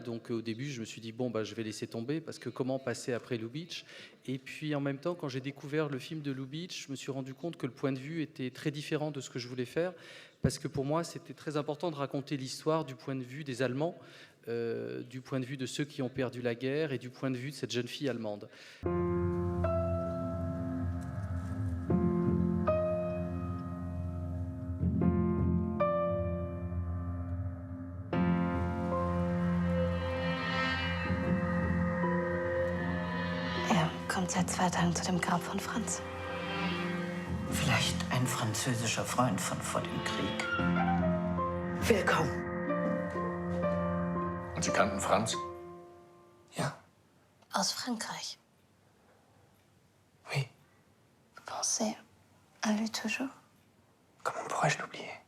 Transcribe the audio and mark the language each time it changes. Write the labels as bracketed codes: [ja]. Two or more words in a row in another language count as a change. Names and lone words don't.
[fr] Donc au début, je me suis dit, bon, bah, je vais laisser tomber parce que comment passer après Lubitsch. Et puis en même temps, quand j'ai découvert le film de Lubitsch, je me suis rendu compte que le point de vue était très différent de ce que je voulais faire. Parce que pour moi, c'était très important de raconter l'histoire du point de vue des Allemands, du point de vue de ceux qui ont perdu la guerre et du point de vue de cette jeune fille allemande. [de] Er kommt seit 2 Tagen zu dem Grab von Franz. Vielleicht ein französischer Freund von vor dem Krieg. Willkommen. Und Sie kannten Franz? Ja. Aus Frankreich. [fr] Oui. Vous pensez à lui toujours? Comment pourrais-je l'oublier?